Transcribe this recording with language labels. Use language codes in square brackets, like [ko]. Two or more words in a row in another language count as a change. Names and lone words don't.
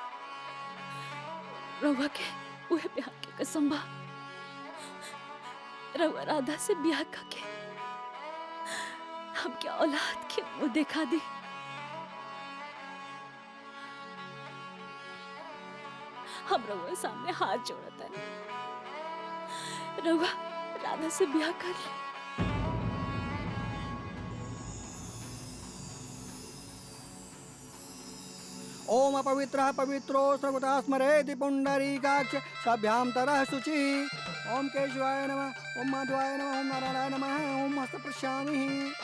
[bho] रउआ के उहे प्यार के कसम बा, रउआ राधा से ब्याह करके हम क्या औलाद के मुंह दिखा दी। हम रउआ सामने हाथ जोड़ता है, रउआ राधा से ब्याह कर ले। [sa] ओम अपवित्रः पवित्रो सर्वथा स्मरेति पुंडरीकाक्ष सभ्यां तरः शुचिः। ओम केशवाय नमः, ओम माधवाय नमः, ओम नारायणाय नमः, ओम हस्तप्रशामिः।